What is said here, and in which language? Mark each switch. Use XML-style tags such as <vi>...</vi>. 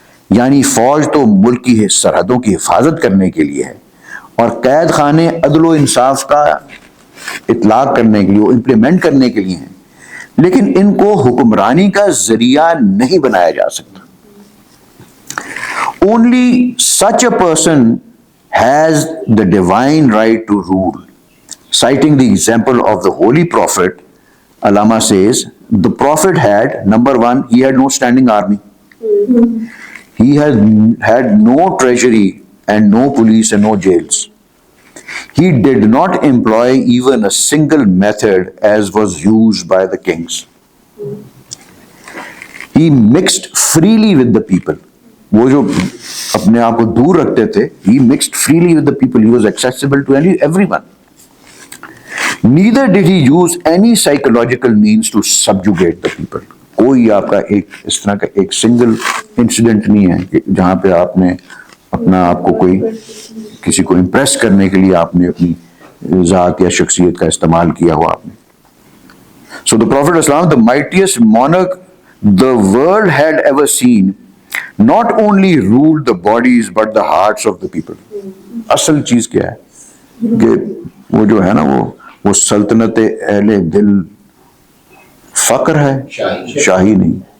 <ur>یعنی فوج تو ملک کی سرحدوں کی حفاظت کرنے کے لیے ہے، اور قید خانے عدل و انصاف کا اطلاق کرنے کے لیے، امپلیمنٹ کرنے کے لیے ہیں، لیکن ان کو حکمرانی کا ذریعہ نہیں بنایا جا سکتا.</ur> <en>Only such a person has the divine right to rule. Citing the example of the Holy Prophet, Allama says, the Prophet had, number one, he had no standing army. He had no treasury and no police and no jails. He did not employ even a single method as was used by the kings. He mixed freely with the people.</en> <ur>وہ جو اپنے آپ کو دور رکھتے تھے،</ur> <en>he mixed freely with the people. He was accessible to everyone. Neither did he use any psychological means to subjugate the people.</en> <ur>کوئی آپ کا ایک اس طرح کا ایک سنگل انسیڈنٹ نہیں ہے کہ جہاں پہ آپ نے اپنا آپ کو کوئی کسی کو امپریس کرنے کے لیے آپ نے اپنی ذات یا شخصیت کا استعمال کیا ہوا آپ نے.</ur> <en>So the Prophet Islam, the mightiest monarch the world had ever seen, not only ruled the bodies but the hearts of the people.</en> <ur>اصل چیز کیا ہے کہ وہ جو ہے نا وہ وہ سلطنت اہل دل فقر ہے، شاہی نہیں.</ur>